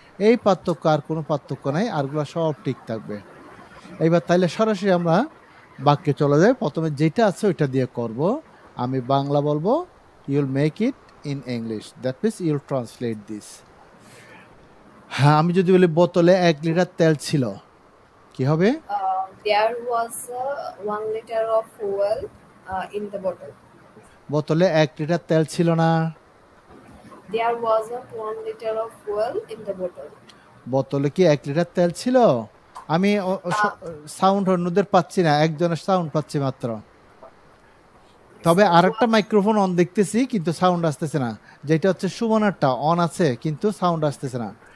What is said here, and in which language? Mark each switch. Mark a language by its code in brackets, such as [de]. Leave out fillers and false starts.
[bn] এই পার্থক্য, আর কোনো পার্থক্য নাই, আরগুলো সব ঠিক থাকবে। এইবার তাইলে সরাসরি আমরা বাক্যে চলে যাই। প্রথমে যেটা আছে ওইটা দিয়ে করব। আমি বাংলা বলবো, [en] You'll make it in English, that means you'll translate this. [bn] হ্যাঁ, আমি যদি বলি বোতলে 1 লিটার তেল ছিল, কি হবে? [en] There was 1 liter of fuel in the bottle. [bn] বোতলে 1 লিটার তেল ছিল না। [en] There was 1 liter of fuel in the bottle. [bn] বোতলে কি 1 লিটার তেল ছিল? আমি সাউন্ড অন্যদের পাচ্ছি না, একজনের সাউন্ড পাচ্ছি মাত্র। তবে আরেকটা মাইক্রোফোন অন দেখতেছি কিন্তু সাউন্ড আসতেছে না, যেটা হচ্ছে সুমনারটা অন আছে কিন্তু সাউন্ড আসতেছে না।